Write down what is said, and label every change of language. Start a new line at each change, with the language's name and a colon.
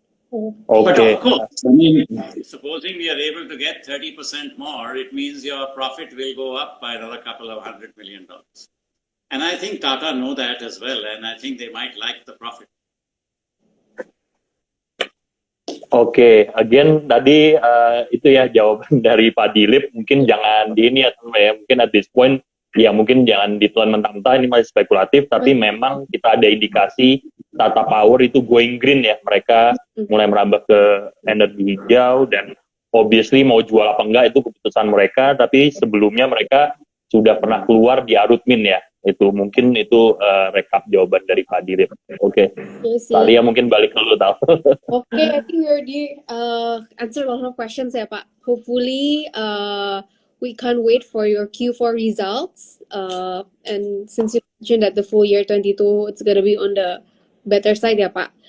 English: But of course, I mean, supposing we are able to get 30% more, it means your profit will go up by another couple of $100 million. And I think Tata know that as well, and I think they might like the profit.
Indonesian: Oke, again tadi itu ya jawaban dari Pak Dilip. Mungkin jangan di ini ya, teman ya. Mungkin
English: at this point
Indonesian: ya mungkin jangan ditelan mentah-mentah, ini masih spekulatif. Tapi memang kita ada indikasi Tata Power itu
English: going green
Indonesian: ya. Mereka mulai merambah ke energi hijau dan obviously mau jual apa enggak itu keputusan mereka. Tapi sebelumnya mereka sudah pernah keluar di Arutmin ya. Itu mungkin itu rekap jawaban dari Pak Dilip. Oke. Talia mungkin balik dulu tahu.
English: Okay, I think we already answered a lot of questions
Indonesian: ya Pak.
English: Hopefully we can't wait for your Q4 results. And since you mentioned that the full year 22 it's gonna be on the better side
Indonesian: ya Pak.